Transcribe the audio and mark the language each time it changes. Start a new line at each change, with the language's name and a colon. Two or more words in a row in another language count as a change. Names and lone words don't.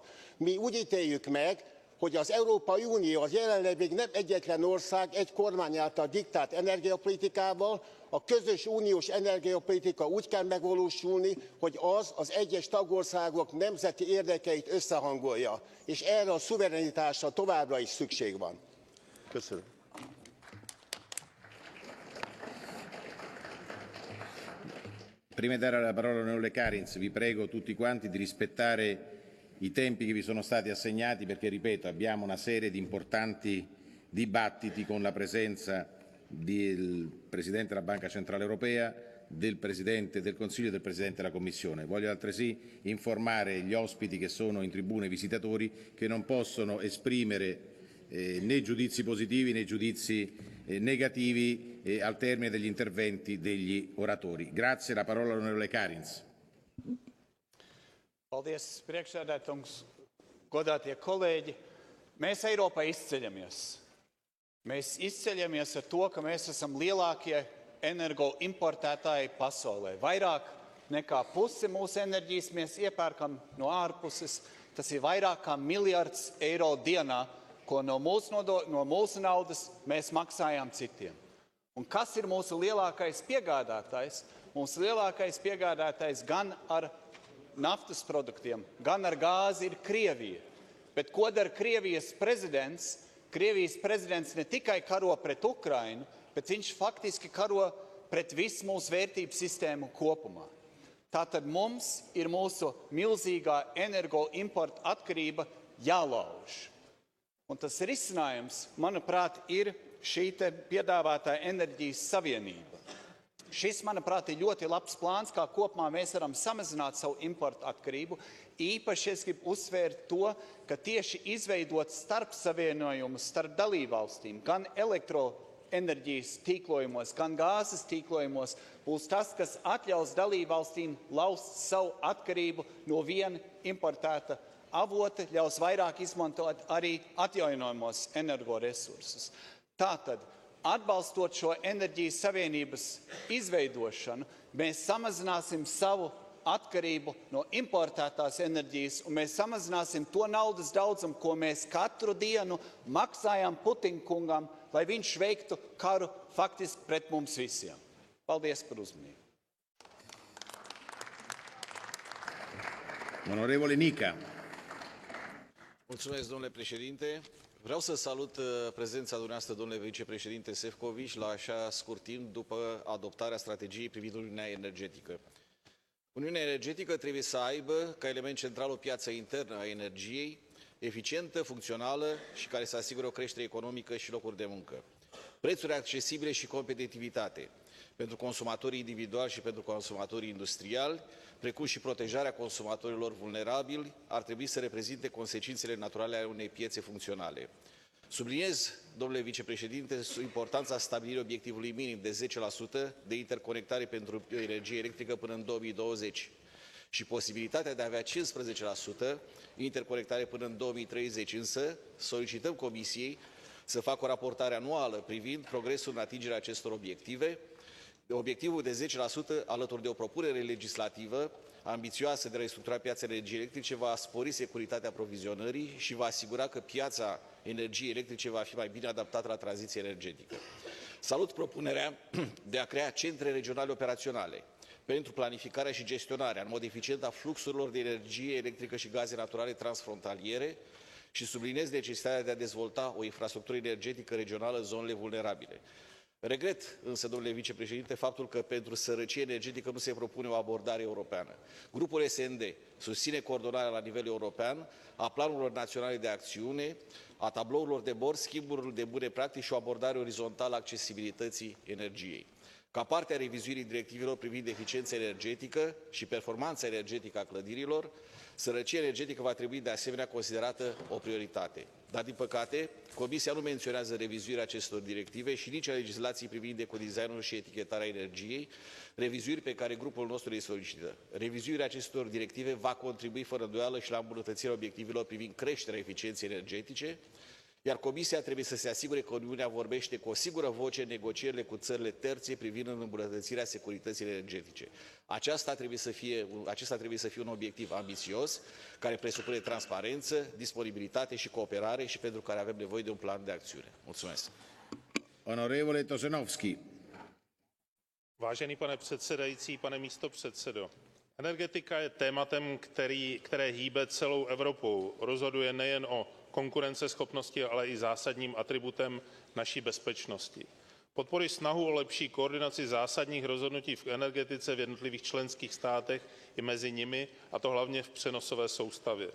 Hungarian: Mi úgy ítéljük meg, hogy az Európai Unió az jelenleg még nem egyetlen ország egy kormány által diktált energiapolitikával, a közös uniós energiapolitika úgy kell megvalósulni, hogy az egyes tagországok nemzeti érdekeit összehangolja, és erre a szuverenitásra továbbra is szükség van. Köszönöm.
Italian: Prima di dare la parola all'onorevole Kariņš, vi prego tutti quanti di rispettare i tempi che vi sono stati assegnati perché, ripeto, abbiamo una serie di importanti dibattiti con la presenza del Presidente della Banca Centrale Europea, del Presidente del Consiglio e del Presidente della Commissione. Voglio altresì informare gli ospiti che sono in tribuna e i visitatori che non possono esprimere né giudizi positivi né giudizi negativi al termine degli interventi degli oratori. Grazie, la parola all'onorevole Kariņš.
Latvian: Paldies, priekšsēdētājs, godātie kolēģi. Mēs Eiropā izceļamies. Mēs izceļamies ar to, ka mēs esam lielākie energoimportētāji pasaulē. Vairāk nekā pusi mūsu enerģijas mēs iepērkam no ārpuses. Tas ir vairāk kā miljards eiro dienā, ko no mūsu naudas mēs maksājām citiem. Un kas ir mūsu lielākais piegādātājs? Mūsu lielākais piegādātājs gan ar naftas produktiem, gan ar gāzi ir Krievija. Bet ko dara Krievijas prezidents? Krievijas prezidents ne tikai karo pret Ukrainu, bet viņš faktiski karo pret visu mūsu vērtību sistēmu kopumā. Tātad mums ir mūsu milzīgā energo importa atkarība jālauž. Un tas risinājums, manuprāt, ir šī te piedāvātā enerģijas savienība. Šis, manuprāt, ir ļoti labs plāns, kā kopumā mēs varam samazināt savu importu atkarību. Īpaši es gribu uzsvērt to, ka tieši izveidot starpsavienojumus starp dalībvalstīm, gan elektroenerģijas tīklojumos, gan gāzes tīklojumos, būs tas, kas atļaus dalībvalstīm laust savu atkarību no viena importēta avota, ļaus vairāk izmantot arī atjaunojamos energoresursus. Tātad, atbalstot šo enerģijas savienības izveidošanu, mēs samazināsim savu atkarību no importētās enerģijas, un mēs samazināsim to naudas daudzumu, ko mēs katru dienu maksājam Putina kungam, lai viņš veiktu karu faktiski pret mums visiem. Paldies par uzmanību.
Italian: Onorevole Nica.
Romanian: Mulțumesc, domnule președinte. Vreau să salut prezența dumneavoastră, domnule vicepreședinte Šefčovič, la așa scurt timp după adoptarea strategiei privind Uniunea Energetică. Uniunea Energetică trebuie să aibă ca element central o piață internă a energiei, eficientă, funcțională și care să asigure o creștere economică și locuri de muncă. Prețuri accesibile și competitivitate pentru consumatorii individuali și pentru consumatorii industriali, precum și protejarea consumatorilor vulnerabili, ar trebui să reprezinte consecințele naturale ale unei piețe funcționale. Subliniez, domnule vicepreședinte, importanța stabilirii obiectivului minim de 10% de interconectare pentru energie electrică până în 2020 și posibilitatea de a avea 15% interconectare până în 2030, însă solicităm Comisiei să facă o raportare anuală privind progresul în atingerea acestor obiective. Obiectivul de 10%, alături de o propunere legislativă ambițioasă de a restructura piața energiei electrice, va spori securitatea aprovizionării și va asigura că piața energiei electrice va fi mai bine adaptată la tranziția energetică. Salut propunerea de a crea centre regionale operaționale pentru planificarea și gestionarea în mod eficient a fluxurilor de energie electrică și gaze naturale transfrontaliere și subliniez necesitatea de a dezvolta o infrastructură energetică regională în zonele vulnerabile. Regret însă, domnule vicepreședinte, faptul că pentru sărăcie energetică nu se propune o abordare europeană. Grupul SND susține coordonarea la nivel european a planurilor naționale de acțiune, a tablourilor de bord, schimburilor de bune practici și o abordare orizontală a accesibilității energiei. Ca parte a revizuirii directivelor privind eficiența energetică și performanța energetică a clădirilor, sărăcia energetică va trebui de asemenea considerată o prioritate. Dar, din păcate, Comisia nu menționează revizuirea acestor directive și nici a legislației privind ecodesignul și etichetarea energiei, revizuiri pe care grupul nostru le solicită. Revizuirea acestor directive va contribui fără îndoială și la îmbunătățirea obiectivelor privind creșterea eficienței energetice, iar Comisia trebuie să se asigure că Uniunea vorbește cu o singură voce în negocierile cu țările terțe privind îmbunătățirea securității energetice. Acesta trebuie să fie un obiectiv ambițios, care presupune transparență, disponibilitate și cooperare și pentru care avem nevoie de un plan de acțiune. Mulțumesc.
Italian: Onorevole Tošenovský.
Czech: Vážený pane předsedající, pane místopředsedo, energetika je tématem, které hýbe celou Evropou. Rozhoduje nejen o konkurenceschopnosti, ale i zásadním atributem naší bezpečnosti. Podporuji snahu o lepší koordinaci zásadních rozhodnutí v energetice v jednotlivých členských státech i mezi nimi, a to hlavně v přenosové soustavě.